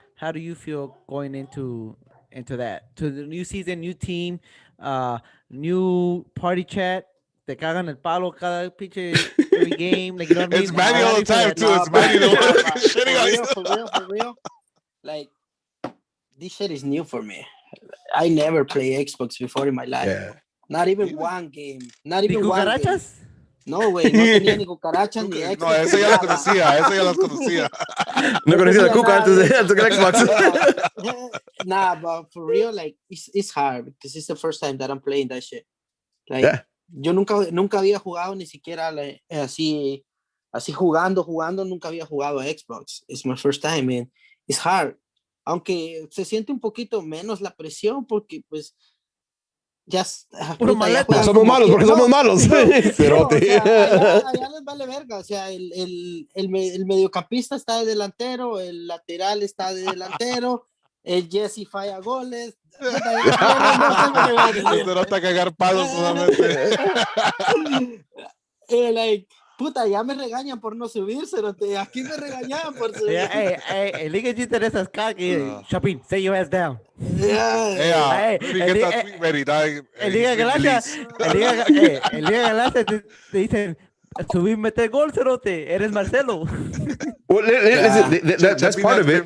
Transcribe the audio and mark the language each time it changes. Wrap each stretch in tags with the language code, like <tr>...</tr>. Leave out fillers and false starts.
<en>How do you feel going into that, to the new season, new team, new party chat?</en> <es>Te cagan el palo cada pinche</es> <en>every game. Like, you know what I mean? It's Manny all the time too. It's Manny for real. Like, this shit is new for me. I never played Xbox before in my life. Yeah. Not even one game. Not even one game.</en> <es>No, güey, no tenía ni cucarachas ni Xbox. No, eso ya las conocía. No conocía la cuca antes de Xbox.</es> <en>Nah, but for real, like, it's hard because it's the first time that I'm playing that shit.</en> <es>Like, yo nunca había jugado ni siquiera así jugando, nunca había jugado a Xbox.</es> <en>It's my first time, and it's hard.</en> <es>Aunque se siente un poquito menos la presión porque, pues, somos malos porque somos malos. Pero, o sea, allá les vale verga. O sea, el mediocampista está de delantero, el lateral está de delantero, el Jesse falla goles. Se nota cagar palos solamente. Like, puta, ya me regañan por no subirse. Aquí me regañaban por subir. El Liga G te esas cagas.</es> <en>Chapin, say your ass down. Get that tweet ready.</en> <es>El Liga Galaxia te dicen, subir, meter gol, cerote. Eres Marcelo.</es> <en>Well, listen, that's part of it.</en>